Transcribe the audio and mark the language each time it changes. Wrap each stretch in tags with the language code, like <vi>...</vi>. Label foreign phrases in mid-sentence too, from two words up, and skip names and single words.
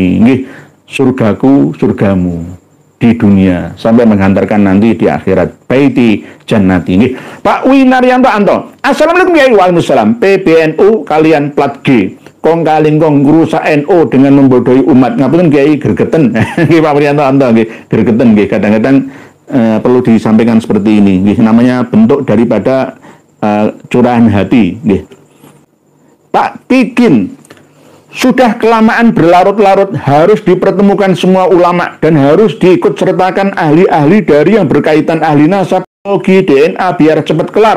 <id>Surgaku, surgamu di dunia sampai menghantarkan nanti di akhirat.</id> <ar>بيتي جنتي. Pak Winaryanto Anto. السلام عليكم يا وعليكم السلام.</ar> <id>PBNU kalian plat G. Kong kaling kong rusak NU dengan membodohi umat. Ngapain Kiai gergeten. Pak Winaryanto Anto gergeten. Kadang-kadang perlu disampaikan seperti ini. Namanya bentuk daripada curahan hati. Pak Tikin. Sudah kelamaan berlarut-larut, harus dipertemukan semua ulama dan harus diikut sertakan ahli-ahli dari yang berkaitan ahli nasab, biologi, DNA biar cepat kelar.</id>